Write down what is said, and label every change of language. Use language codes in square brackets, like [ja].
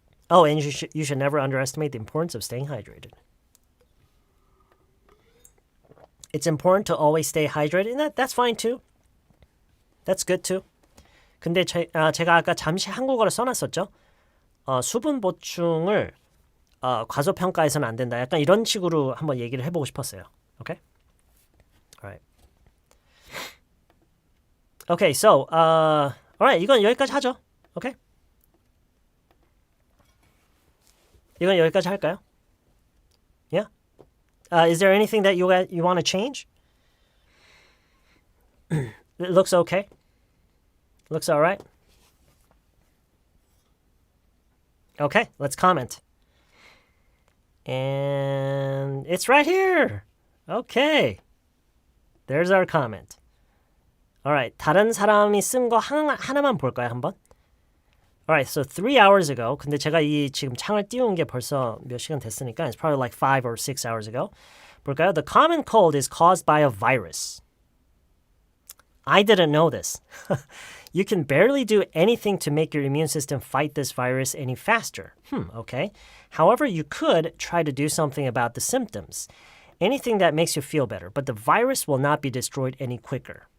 [en] Oh, and you should never underestimate the importance of staying hydrated. It's important to always stay hydrated, and that's fine too. That's good too. [ko] 근데 제가 아까 잠시 한국어를 써놨었죠. 수분 보충을 과소평가해서는 안 된다. 약간 이런 식으로 한번 얘기를 해보고 싶었어요. [en] Okay? Alright. [ko] Okay, so, alright, 이건 여기까지 하죠. [en] Okay? [ko] 이건 여기까지 할까요? Yeah? [en] Is there anything that you want to change? It looks okay. Looks all right. Okay, let's comment. And it's right here. Okay. There's our comment. [ko] All right, 다른 사람이 쓴 거 하나만 볼까요, 한번? [en] All right, so 3 hours ago. [ko] 근데 제가 지금 창을 띄운 게 벌써 몇 시간 됐으니까 [en] it's probably like 5 or 6 hours ago. [ko] 볼까요? [en] The common cold is caused by a virus. I didn't know this. You can barely do anything to make your immune system fight this virus any faster. Okay. However, you could try to do something about the symptoms. Anything that makes you feel better, but the virus will not be destroyed any quicker.